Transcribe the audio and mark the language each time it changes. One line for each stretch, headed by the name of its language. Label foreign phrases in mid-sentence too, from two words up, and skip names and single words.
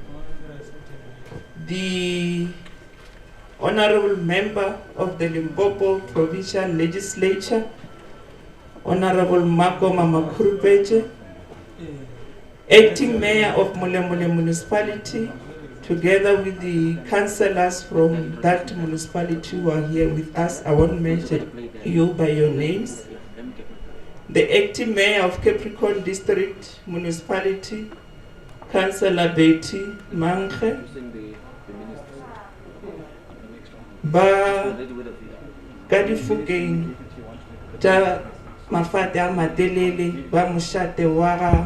English: the Honorable Member of the Limpopo Provincial Legislature, Honorable Mokomene, Acting Mayor of Mokomene Municipality, together with the councillors from that municipality who are here with us. I won't mention you by your names. The Acting Mayor of Capricorn District Municipality, Councillor Betty Mange,
Northern Sotho: ba ka difokeng tša mafate a matelele ba mošate wa ga